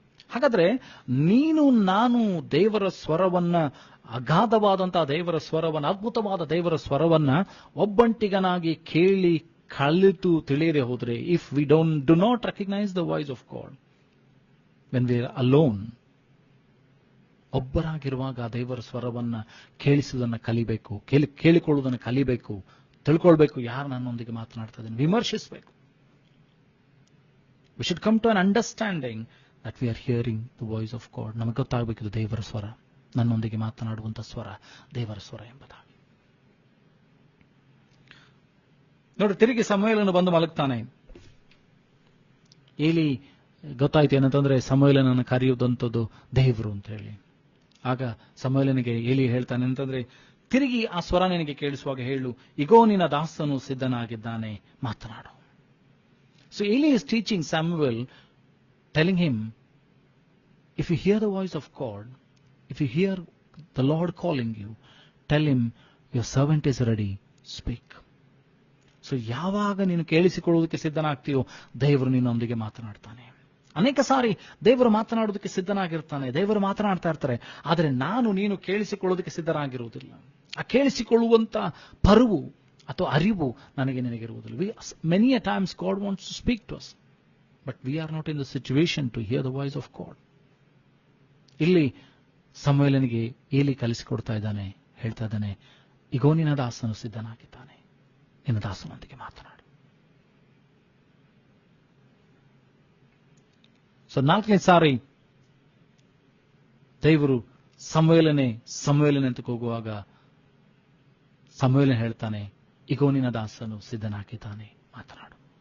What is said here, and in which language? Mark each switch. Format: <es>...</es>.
<kn>ಹಾಗಾದ್ರೆ ನೀನು ನಾನು ದೇವರ ಸ್ವರವನ್ನ, ಅಗಾಧವಾದಂತಹ ದೇವರ ಸ್ವರವನ್ನ, ಅದ್ಭುತವಾದ ದೇವರ ಸ್ವರವನ್ನ ಒಬ್ಬಂಟಿಗನಾಗಿ ಕೇಳಿ ಕಲಿತು ತಿಳಿಯದೆ ಹೋದ್ರೆ,</kn> <en>if we do not recognise the voice of God when we are alone,</en> <kn>ಒಬ್ಬರಾಗಿರುವಾಗ ದೇವರ ಸ್ವರವನ್ನ ಕೇಳಿಸುವುದನ್ನ ಕಲಿಬೇಕು, ಕೇಳಿಕೊಳ್ಳುವುದನ್ನು ಕಲಿಬೇಕು, ತಿಳ್ಕೊಳ್ಬೇಕು. ಯಾರು ನನ್ನೊಂದಿಗೆ ಮಾತನಾಡ್ತಾ ಇದ್ದೇನೆ ವಿಮರ್ಶಿಸಬೇಕು.</kn> <en>We should come to an understanding that we are hearing the voice of God.</en> <kn>ನಮಗೆ ಗೊತ್ತಾಗಬೇಕಿದು ದೇವರ ಸ್ವರ, ನನ್ನೊಂದಿಗೆ ಮಾತನಾಡುವಂತ ಸ್ವರ ದೇವರ ಸ್ವರ ಎಂಬುದಾಗಿ. ನೋಡಿ, ತಿರುಗಿ ಸಮುವೇಲನು ಬಂದು ಮಲಗ್ತಾನೆ. ಏಲಿ ಗೊತ್ತಾಯ್ತು ಏನಂತಂದ್ರೆ ಸಮುವೇಲನನ್ನು ಕರೆಯುವುದಂಥದ್ದು ದೇವರು ಅಂತ ಹೇಳಿ. ಆಗ ಸಮುವೇಲನಿಗೆ ಏಲಿ ಹೇಳ್ತಾನೆ ಅಂತಂದ್ರೆ, ತಿರುಗಿ ಆ ಸ್ವರ ನಿನಗೆ ಕೇಳಿಸುವಾಗ ಹೇಳು, ಇಗೋ ನಿನ್ನ ದಾಸನು ಸಿದ್ಧನಾಗಿದ್ದಾನೆ, ಮಾತನಾಡು.</kn> <en>So Eli is teaching Samuel, telling him, if you hear the voice of God, if you hear the Lord calling you, tell him, your servant is ready, speak.</en> <kn>So ಯಾವಾಗ ನೀನು ಕೇಳಿಸಿಕೊಳ್ಳುವುದಕ್ಕೆ ಸಿದ್ಧನಾಗ್ತೀಯೋ ದೇವರು ನಿನ್ನೊಂದಿಗೆ ಮಾತನಾಡ್ತಾನೆ. ಅನೇಕ ಸಾರಿ ದೇವರು ಮಾತನಾಡೋದಕ್ಕೆ ಸಿದ್ಧನಾಗಿರ್ತಾನೆ, ದೇವರು ಮಾತನಾಡ್ತಾ ಇರ್ತಾರೆ. ಆದರೆ ನೀನು ಕೇಳಿಸಿಕೊಳ್ಳೋದಕ್ಕೆ ಸಿದ್ಧರಾಗಿರುವುದಿಲ್ಲ. ಆ ಕೇಳಿಸಿಕೊಳ್ಳುವಂತ ಪರುವು ಅಥವಾ ಅರಿವು ನಿನಗಿರುವುದಿಲ್ಲ.</kn> <en>Many a times God wants to speak to us, but we are not in the situation to hear the voice of God.</en> <kn>ಇಲ್ಲಿ ಸಮುವೇಲನಿಗೆ ಏಲಿ ಕಲಿಸಿಕೊಡ್ತಾ ಇದ್ದಾನೆ, ಹೇಳ್ತಾ ಇದ್ದಾನೆ, ಇಗೋ ನಿನ್ನ ದಾಸನು ಸಿದ್ಧನಾಗಿದ್ದಾನೆ, ನಿನ್ನ ದಾಸನೊಂದಿಗೆ ಮಾತನಾಡು. ಸೊ 4ನೇ ಸಾರಿ ದೇವರು ಸಮುವೇಲನೇ ಅಂತ ಕೂಗುವಾಗ ಸಮುವೇಲನ್ ಹೇಳ್ತಾನೆ, ಇಗೋ ನಿನ್ನ ದಾಸನು ಸಿದ್ಧನಾಗಿದ್ದಾನೆ, ಮಾತನಾಡು.</kn>